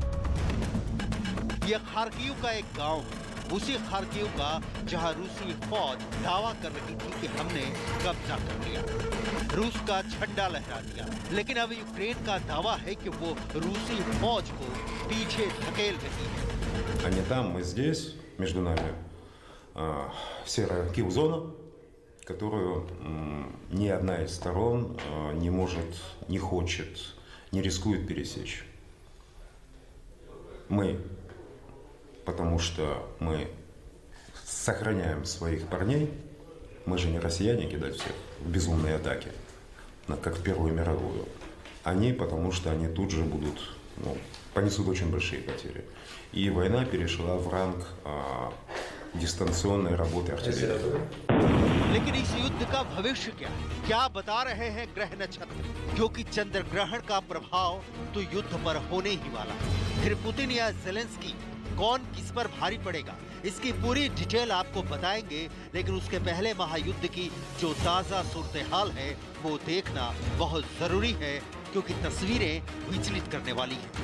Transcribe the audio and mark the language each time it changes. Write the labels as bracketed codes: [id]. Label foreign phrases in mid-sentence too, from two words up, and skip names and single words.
[hi] यह खार्किव का एक गांव है, उसी खार्किव का जहां रूसी फौज दावा कर रही थी कि हमने कब्जा कर लिया, रूस का झंडा लहरा दिया। लेकिन अब यूक्रेन का दावा है कि वो रूसी फौज को पीछे धकेल रही है। [ru] Они там, мы здесь, между нами серая килл-зона, которую ни одна из сторон не может, не хочет, не рискует пересечь. Мы, потому что мы сохраняем своих парней, мы же не россияне кидать всех в безумные атаки, как в Первую мировую. Они, потому что они тут же будут, понесут очень большие потери. И война перешла в ранг डिस्टेंशनल работы артиллерии। [hi] लेकिन इस युद्ध का भविष्य क्या बता रहे हैं ग्रह नक्षत्र? क्योंकि चंद्र ग्रहण का प्रभाव तो युद्ध पर होने ही वाला है। फिर पुतिन या ज़ेलेंस्की कौन किस पर भारी पड़ेगा, इसकी पूरी डिटेल आपको बताएंगे। लेकिन उसके पहले महायुद्ध की जो ताजा सूरत-ए-हाल है वो देखना बहुत जरूरी है, क्योंकि तस्वीरें विचलित करने वाली हैं।